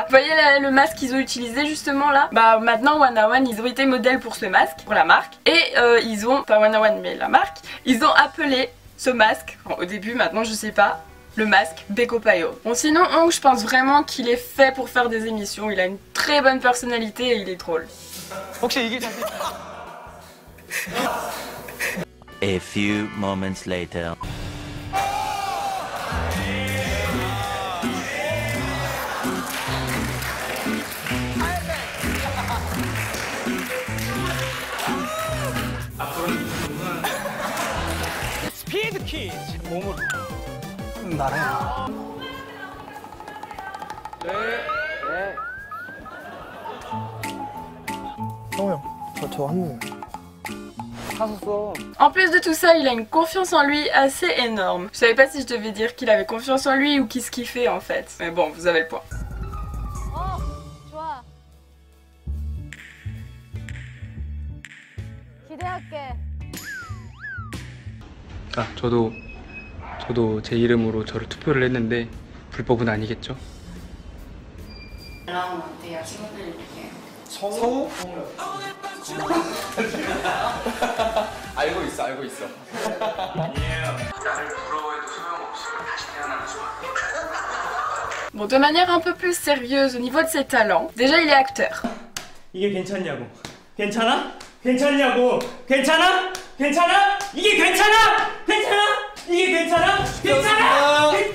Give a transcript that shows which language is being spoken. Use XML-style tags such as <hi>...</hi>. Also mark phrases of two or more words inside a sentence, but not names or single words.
<fr>Vous voyez le masque qu'ils ont utilisé justement là? Bah maintenant 101 ils ont été modèles pour ce masque, pour la marque. Et ils ont, pas 101 mais la marque, ils ont appelé ce masque, enfin, au début, maintenant je sais pas, le masque Begopayo. Bon sinon Hong, je pense vraiment qu'il est fait pour faire des émissions, il a une très bonne personnalité et il est drôle.</fr> <en>A few moments later.</en> <ko>스피드 키즈 몸으로</ko> <fr>En plus de tout ça, il a une confiance en lui assez énorme. Je savais pas si je devais dire qu'il avait confiance en lui ou qu'il se kiffait en fait. Mais bon, vous avez le point.</fr> <ko>좋아. 기대할게. 아, 저도 제 이름으로 저를 투표를 했는데 불법은 아니겠죠? 어때요? 친구들 이렇게 성우? 알고 있어. 나를 부러워해도 소용없어. 다시 태어나는 좋아.</ko> <fr>Bon, de manière un peu plus sérieuse au niveau de ses talents, déjà il est acteur.</fr> <ko>이게 괜찮냐고. 괜찮아? 괜찮냐고. 괜찮아? 괜찮아? 이게 괜찮아? 괜찮아? 이게 괜찮아? 괜찮아?</ko>